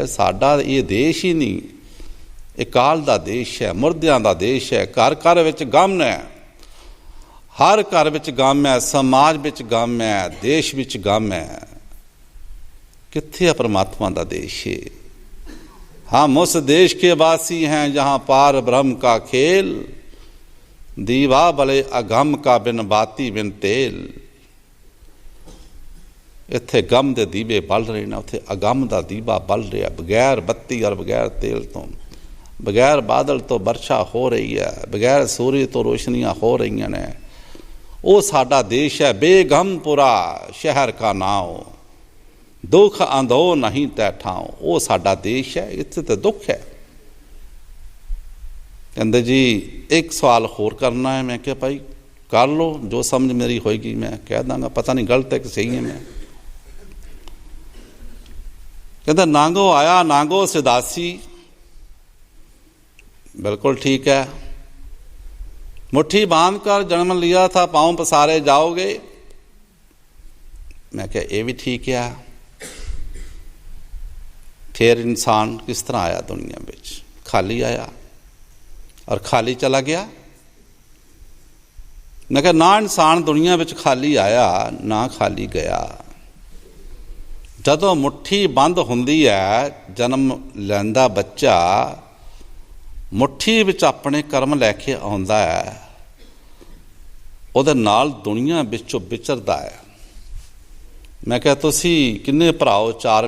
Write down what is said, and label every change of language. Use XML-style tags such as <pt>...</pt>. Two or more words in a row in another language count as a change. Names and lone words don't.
<pa>ਸਾਡਾ ਇਹ ਦੇਸ਼ ਹੀ ਨਹੀਂ, ਇਹ ਕਾਲ ਦਾ ਦੇਸ਼ ਹੈ, ਮੁਰਦਿਆਂ ਦਾ ਦੇਸ਼ ਹੈ। ਘਰ ਘਰ ਵਿੱਚ ਗਮ ਹੈ, ਹਰ ਘਰ ਵਿੱਚ ਗਮ ਹੈ, ਸਮਾਜ ਵਿੱਚ ਗਮ ਹੈ, ਦੇਸ਼ ਵਿੱਚ ਗਮ ਹੈ। ਕਿੱਥੇ ਹੈ ਪਰਮਾਤਮਾ ਦਾ ਦੇਸ਼ ਹੈ?</pa> <hi>हम उस देश के वासी हैं जहाँ पार ब्रह्म का खेल, दीवा भले अगम का बिन बाती बिन तेल।</hi> <pa>ਇੱਥੇ ਗਮ ਦੇ ਦੀਵੇ ਬਲ ਰਹੇ ਨੇ, ਉੱਥੇ ਅਗਮ ਦਾ ਦੀਵਾ ਬਲ ਰਿਹਾ। ਬਗੈਰ ਬੱਤੀ ਔਰ ਬਗੈਰ ਤੇਲ ਤੋਂ, ਬਗੈਰ ਬਾਦਲ ਤੋਂ ਵਰਸ਼ਾ ਹੋ ਰਹੀ ਹੈ, ਬਗੈਰ ਸੂਰਜ ਤੋਂ ਰੋਸ਼ਨੀਆਂ ਹੋ ਰਹੀਆਂ ਨੇ। ਉਹ ਸਾਡਾ ਦੇਸ਼ ਹੈ। ਬੇਗਮਪੁਰਾ ਸ਼ਹਿਰ ਕਾ ਨਾਉ, ਦੁੱਖ ਆਂਧੋ ਨਹੀਂ ਤੈ ਠਾਉ। ਉਹ ਸਾਡਾ ਦੇਸ਼ ਹੈ, ਇੱਥੇ ਤੇ ਦੁੱਖ ਹੈ। ਕਹਿੰਦੇ ਜੀ ਇੱਕ ਸਵਾਲ ਹੋਰ ਕਰਨਾ ਹੈ। ਮੈਂ ਕਿਹਾ ਭਾਈ ਕਰ ਲਓ, ਜੋ ਸਮਝ ਮੇਰੀ ਹੋਏਗੀ ਮੈਂ ਕਹਿ ਦਾਂਗਾ, ਪਤਾ ਨਹੀਂ ਗਲਤ ਹੈ ਕਿ ਸਹੀ ਹੈ।</pa> <hi>ਮੈਂ कहता नांगो आया नांगो सिदासी, बिल्कुल ठीक है। मुट्ठी बांध कर जन्म लिया था, पांव पसारे जाओगे। मैं क्या ये भी ठीक है। फिर इंसान किस तरह आया दुनिया में? खाली आया और खाली चला गया। मैं क्या ना इंसान दुनिया में खाली आया ना खाली गया।</hi> <pa>ਜਦੋਂ ਮੁੱਠੀ ਬੰਦ ਹੁੰਦੀ ਹੈ, ਜਨਮ ਲੈਂਦਾ ਬੱਚਾ ਮੁੱਠੀ ਵਿੱਚ ਆਪਣੇ ਕਰਮ ਲੈ ਕੇ ਆਉਂਦਾ ਹੈ, ਉਹਦੇ ਨਾਲ ਦੁਨੀਆ ਵਿੱਚੋਂ ਵਿਚਰਦਾ ਹੈ। ਮੈਂ ਕਿਹਾ ਤੁਸੀਂ ਕਿੰਨੇ ਭਰਾਓ? 4।</pa>